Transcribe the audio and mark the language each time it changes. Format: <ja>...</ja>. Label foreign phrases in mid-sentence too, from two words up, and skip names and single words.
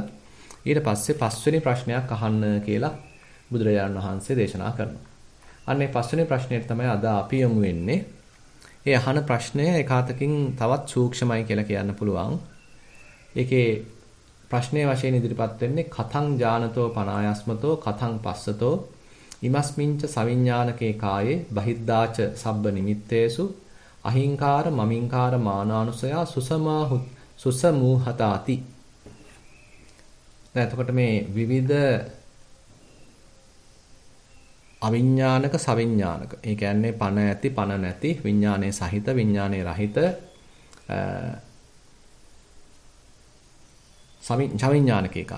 <si>ඊට පස්සේ පස්වෙනි ප්‍රශ්නයක් අහන්න කියලා බුදුරජාණන් වහන්සේ දේශනා කරනවා. අන්න ඒ පස්වෙනි ප්‍රශ්නයට තමයි අද අපි යමු වෙන්නේ. ඒ අහන ප්‍රශ්නය එකාතකින් තවත් සූක්ෂමයි කියලා කියන්න පුළුවන්. ඒකේ ප්‍රශ්නයේ වශයෙන් ඉදිරිපත් වෙන්නේ</si> <pi>කතං ඥානතෝ පනායස්මතෝ කතං පස්සතෝ ඉමස්මින්ච සවිඥානකේ කායේ බහිද්දාච සබ්බ නිමිත්තේසු අහිංකාර මමින්කාර මානානුසයා සුසමූහතාති.</pi> <si>දැන් එතකොට මේ විවිධ අවිඥානික සවිඥානික. ඒ කියන්නේ පණ ඇති පණ නැති විඥානයේ සහිත විඥානයේ රහිත සවිඥානිකේ කය.</si>